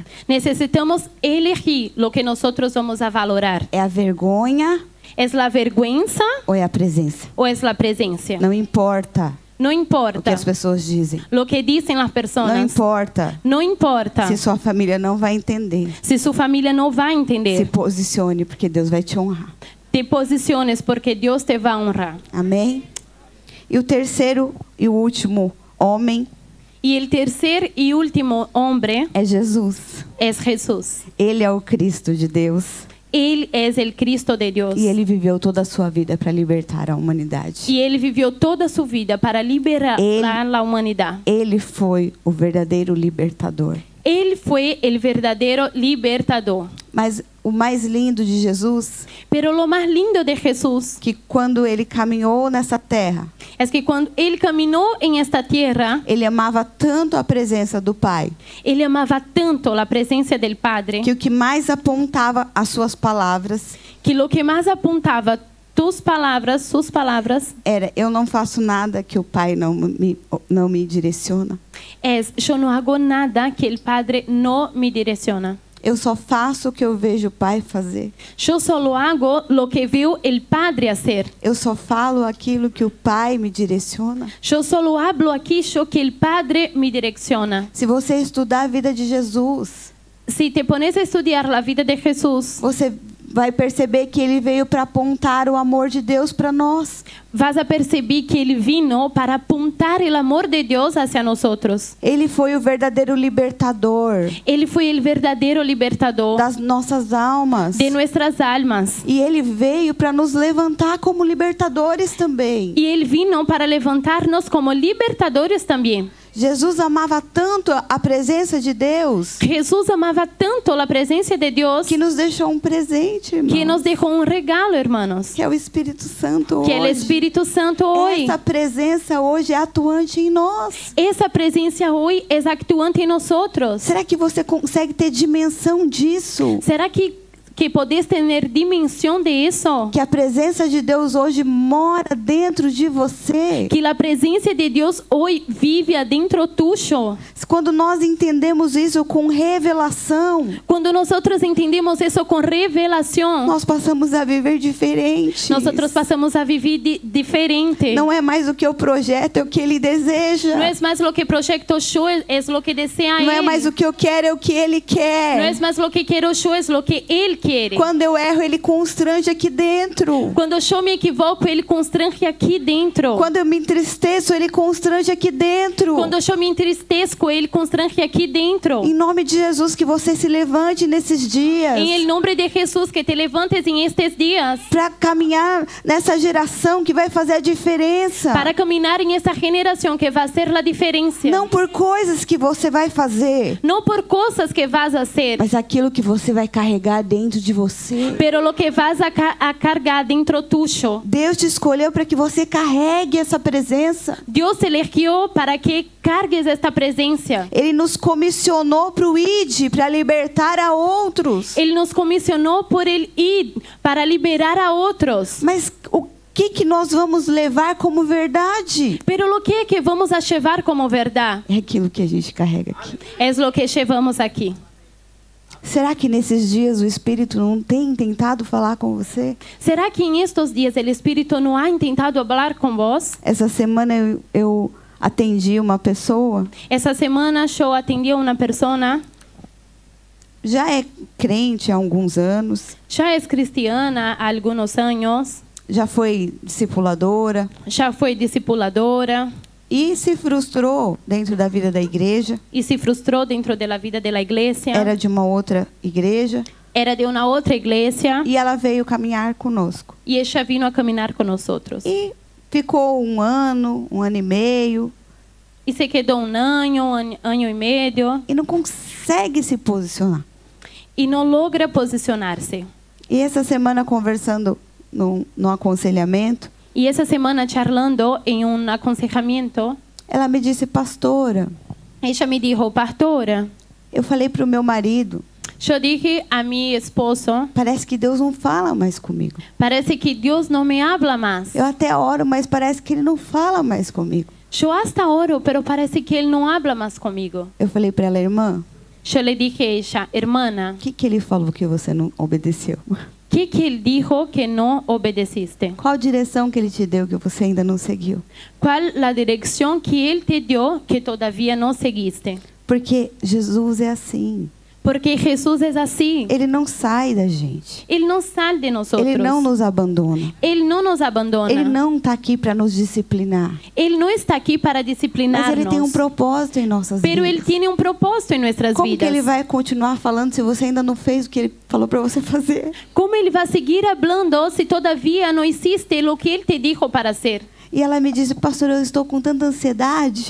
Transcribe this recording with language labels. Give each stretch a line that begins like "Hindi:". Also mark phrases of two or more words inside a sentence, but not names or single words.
Spanish: necesitamos elegir lo que nosotros vamos a valorar.
Portuguese: É a vergonha
Spanish: ¿Es la vergüenza
Portuguese: ou é a presença?
Spanish: o es la presencia?
Portuguese: Não importa
Spanish: No
Portuguese: o que importa as pessoas dizem.
Spanish: lo que dicen las
Portuguese: Não
Spanish: personas.
Portuguese: importa
Spanish: No importa
Portuguese: se sua família não vai entender.
Spanish: si su familia no va a
Portuguese: Se
Spanish: entender.
Portuguese: posicione, porque Deus vai te honrar.
Spanish: Te posiciones porque Dios te va a honrar.
Portuguese: Amém? E o terceiro e o último homem
Spanish: Y el tercer y último hombre
Portuguese: é Jesus.
Spanish: es Jesús.
Portuguese: Ele é o Cristo de Deus.
Spanish: Él es el Cristo de Dios.
Portuguese: E ele viveu toda a sua vida para libertar a humanidade.
Spanish: Y él vivió toda su vida para liberar Él- la humanidad.
Portuguese: Ele foi o verdadeiro libertador.
Spanish: Él fue el verdadero libertador.
Portuguese: Mas o mais lindo de Jesus,
Spanish: Pero lo más lindo de Jesús
Portuguese: que quando ele caminhou nessa terra,
Spanish: es que cuando él caminó en esta tierra,
Portuguese: ele amava tanto a presença do Pai,
Spanish: él amaba tanto la presencia del Padre
Portuguese: que o que mais apontava as suas palavras
Spanish: que lo que más apuntaba sus palabras,
Portuguese: era: eu não faço nada que o Pai não me direciona.
Spanish: es yo no hago nada que el Padre no me direcciona.
Portuguese: Eu só faço o que eu vejo o Pai fazer.
Spanish: Yo solo hago lo que veo el Padre hacer.
Portuguese: Eu só falo aquilo que o Pai me direciona.
Spanish: Yo solo hablo aquello que el Padre me direcciona.
Portuguese: Se você estudar a vida de Jesus,
Spanish: Si te pones a estudiar la vida de Jesús,
Portuguese: você vai perceber que ele veio para apontar o amor de Deus para nós.
Spanish: vas a percibir que Él vino para apuntar el amor de Dios hacia nosotros.
Portuguese: Ele foi o verdadeiro libertador
Spanish: Él fue el verdadero libertador
Portuguese: das nossas almas.
Spanish: de nuestras almas.
Portuguese: E ele veio para nos levantar como libertadores também.
Spanish: Y Él vino para levantarnos como libertadores también.
Portuguese: Jesus amava tanto a presença de Deus
Spanish: Jesús amaba tanto la presencia de Dios
Portuguese: que nos deixou um presente, irmão,
Spanish: que nos dejó un regalo, hermanos,
Portuguese: que é o Espírito Santo
Spanish: que el
Portuguese: hoje.
Spanish: Espíritu Santo hoy.
Portuguese: Essa presença hoje é atuante em nós.
Spanish: Esa presencia hoy es actuante en nosotros.
Portuguese: Será que você consegue ter dimensão disso?
Spanish: ¿Será que podés tener dimensión de eso?
Portuguese: Que a presença de Deus hoje mora dentro de você.
Spanish: Que la presencia de Dios hoy vive adentro tuyo.
Portuguese: Quando nós entendemos isso com revelação,
Spanish: Cuando nosotros entendemos eso con revelación,
Portuguese: nós passamos a viver diferente.
Spanish: nosotros pasamos a vivir diferente.
Portuguese: Não é mais o que eu projeto, é o que Ele deseja.
Spanish: No es más lo que proyecto yo, es lo que desea
Portuguese: Não é
Spanish: Él.
Portuguese: mais o que eu quero, é o que Ele
Spanish: No
Portuguese: quer.
Spanish: es más lo que quiero yo, es lo que Él quiere.
Portuguese: Quando eu erro, Ele constrange aqui dentro.
Spanish: Cuando yo me equivoco, Él constrange aquí dentro.
Portuguese: Quando eu me entristeço, Ele constrange aqui dentro.
Spanish: Cuando yo me entristezco, Él constrange aquí dentro.
Portuguese: Em nome de Jesus, que você se levante nesses dias
Spanish: En el nombre de Jesús, que te levantes en estos días
Portuguese: para caminhar nessa geração que vai fazer a diferença.
Spanish: para caminar en esta generación que va a hacer la diferencia.
Portuguese: Não por coisas que você vai fazer,
Spanish: No por cosas que vas a hacer,
Portuguese: mas aquilo que você vai carregar dentro de você.
Spanish: pero lo que vas a cargar dentro tuyo.
Portuguese: Deus te escolheu para que você carregue essa presença.
Spanish: Dios te eligió para que cargues esta presencia.
Portuguese: Ele nos comissionou para o ID, para libertar a outros.
Spanish: Él nos comisionó por el ir para liberar a otros.
Portuguese: Mas o que nós vamos levar como verdade?
Spanish: Pero lo que vamos a llevar como verdad
Portuguese: É aquilo que a gente carrega aqui.
Spanish: es lo que llevamos aquí.
Portuguese: Será que nesses dias o Espírito não tem tentado falar com você?
Spanish: ¿Será que en estos días el Espíritu no ha intentado hablar con vos?
Portuguese: Essa semana eu atendi uma pessoa,
Spanish: Esa semana yo atendí a una persona,
Portuguese: já é crente há alguns anos,
Spanish: ya es cristiana há algunos años,
Portuguese: já foi discipuladora
Spanish: ya fue discipuladora
Portuguese: e se frustrou dentro da vida da igreja.
Spanish: y se frustró dentro de la vida de la iglesia.
Portuguese: Era de uma outra igreja
Spanish: Era de una otra iglesia
Portuguese: e ela veio caminhar conosco.
Spanish: y ella vino a caminar con nosotros.
Portuguese: E ficou um ano e meio
Spanish: Y se quedó un año, año y medio
Portuguese: e não consegue se posicionar.
Spanish: y no logra posicionarse.
Portuguese: E essa semana conversando no aconselhamento,
Spanish: Y esa semana charlando en un aconsejamiento,
Portuguese: ela me disse: pastora,
Spanish: ella me dijo, pastora,
Portuguese: eu falei para o meu marido,
Spanish: yo dije a mi esposo,
Portuguese: parece que Deus não fala mais comigo.
Spanish: parece que Dios no me habla más.
Portuguese: Eu até oro, mas parece que Ele não fala mais comigo.
Spanish: Yo hasta oro, pero parece que Él no habla más conmigo.
Portuguese: Eu falei para ela: irmã,
Spanish: Yo le dije a ella, hermana,
Portuguese: o que Ele falou que você não obedeceu?
Spanish: ¿qué que Él dijo que no obedeciste?
Portuguese: Qual direção que Ele te deu que você ainda não seguiu?
Spanish: ¿Cuál la dirección que Él te dio que todavía no seguiste?
Portuguese: Porque Jesus é assim.
Spanish: Porque Jesús es así.
Portuguese: Ele não sai da gente.
Spanish: Él no sale de nosotros.
Portuguese: Ele não nos abandona.
Spanish: Él no nos abandona.
Portuguese: Ele não está aqui para nos disciplinar.
Spanish: Él no está aquí para
Portuguese: Mas
Spanish: disciplinarnos.
Portuguese: Ele tem um propósito em nossas
Spanish: Pero Él
Portuguese: vidas.
Spanish: tiene un propósito en nuestras
Portuguese: Como que
Spanish: vidas.
Portuguese: Ele vai continuar falando se você ainda não fez o que Ele falou para você fazer?
Spanish: ¿Cómo Él va a seguir hablando si todavía no hiciste lo que Él te dijo para hacer?
Portuguese: E ela me disse: pastor, eu estou com tanta ansiedade.